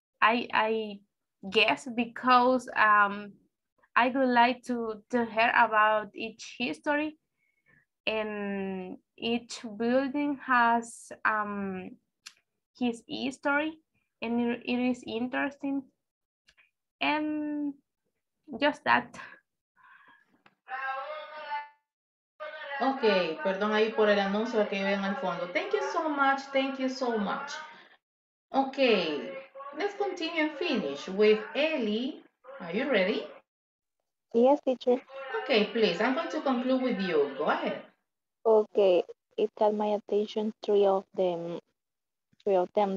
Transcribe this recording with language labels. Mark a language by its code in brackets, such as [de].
[en] I guess because I would like to hear about each history. and each building has his history, and it is interesting, and just that. [es] Ok, perdón ahí por el anuncio que ven al fondo. [en] Thank you so much. Thank you so much. Okay, let's continue and finish with Ellie. Are you ready? Yes, teacher. Okay, please. I'm going to conclude with you. Go ahead. Okay, it caught my attention, three of them. Three of them.